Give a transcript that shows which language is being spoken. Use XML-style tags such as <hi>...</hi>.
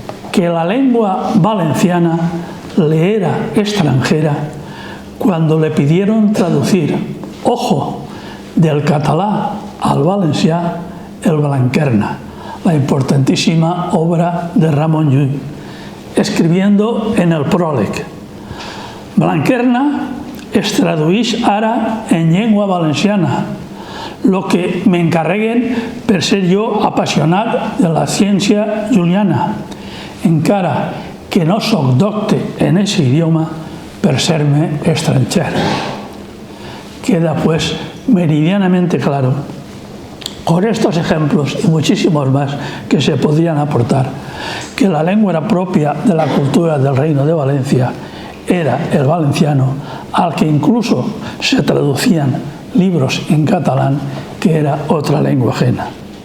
<es>que la lengua valenciana le era extranjera cuando le pidieron traducir, ojo,</es> <ca>del català al valencià,</ca> <es>el Blanquerna, la importantísima obra de Ramon Llull, escribiendo en el pròleg:</es> <ca>Blanquerna es tradueix ara en llengua valenciana. lo que m'encarreguen per ser jo apassionat de la ciència juliana, encara que no soc docte en ese idioma per ser-me estranger.</ca> <es>Queda pues meridianamente claro, con estos ejemplos y muchísimos más que se podrían aportar, que la lengua propia de la cultura del Reino de Valencia era el valenciano, al que incluso se traducían libros en catalán, que era otra lengua ajena.</es>